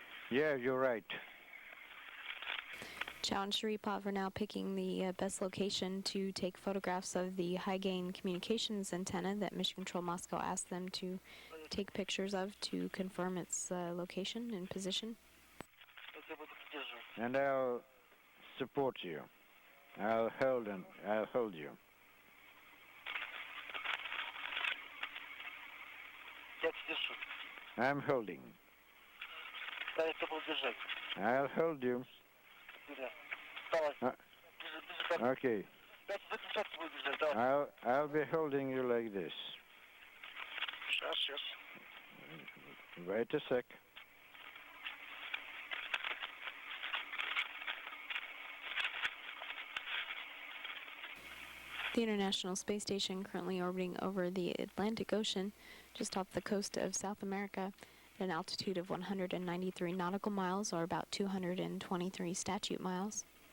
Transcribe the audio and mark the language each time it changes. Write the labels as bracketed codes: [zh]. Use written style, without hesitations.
[en] Yeah, you're right. Chow and Sharipov are now picking the best location to take photographs of the high-gain communications antenna that Mission Control Moscow asked them to take pictures of to confirm its location and position. [ru] Я тебя буду поддерживать. [en] And I'll support you. I'll hold you. [ru] Я тебя держу. [en] I'm holding. [ru] Да, я тебя буду держать. [en] I'll hold you. [ru] Вперед. Давай. Uh, Ближе, ближе, так. [en] Okay. [ru] Я тебя за печатку буду держать. Давай. [en] I'll be holding you like this. [ru] Сейчас, сейчас. [en] Wait a sec. The International Space Station currently orbiting over the Atlantic Ocean, just off the coast of South America, at an altitude of 193 nautical miles, or about 223 statute miles.